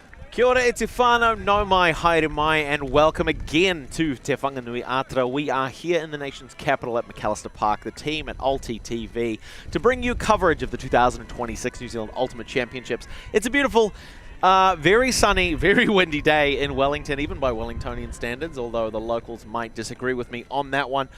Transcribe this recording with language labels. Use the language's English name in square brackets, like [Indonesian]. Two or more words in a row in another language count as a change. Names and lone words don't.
[Māori] Kia ora e te whānau, no mai, haere mai, [English] and welcome again to Te Whanganui Ātara. We are here in the nation's capital at McAllister Park, the team at Ulti TV, to bring you coverage of the 2026 New Zealand Ultimate Championships. It's a beautiful, very sunny, very windy day in Wellington, even by Wellingtonian standards, although the locals might disagree with me on that one.